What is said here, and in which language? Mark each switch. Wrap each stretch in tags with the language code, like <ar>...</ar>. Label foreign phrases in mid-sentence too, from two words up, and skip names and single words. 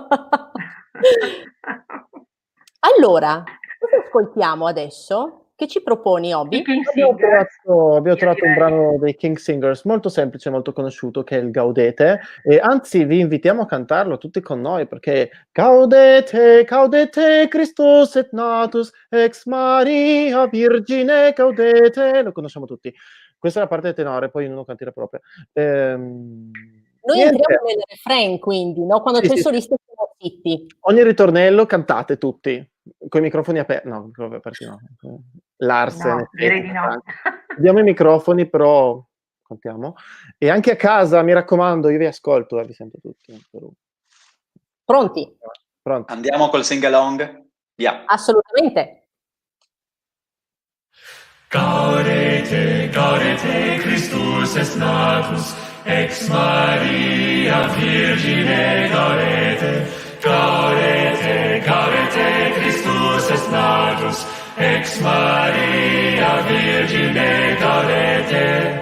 <it>Allora, cosa ascoltiamo adesso? Che ci proponi, Obi? Abbiamo trovato un brano dei King Singers, molto semplice, molto conosciuto, che è il Gaudete, e anzi vi invitiamo a cantarlo tutti con noi, perché</it> <la>Gaudete, Gaudete, Christus et natus, ex Maria Virgine, Gaudete,</la> <it>lo conosciamo tutti. Questa è la parte del tenore, poi uno canterà proprio. Noi entriamo nel refrain, quindi, no? Quando c'è il solista siamo zitti. Ogni ritornello cantate tutti, con i microfoni aperti. No, aperti no. Lars. No, direi di no. Abbiamo i microfoni, però contiamo. E anche a casa, mi raccomando, io vi ascolto, vi sento tutti. Pronti? Pronti. Andiamo col sing-along? Via. Assolutamente.</it> <la>Gaudete, gaudete, Christus est natus, ex Maria Virgine, gaudete, gaudete, gaudete, Christus est natus, ex Maria Virgine, gaudete.</la>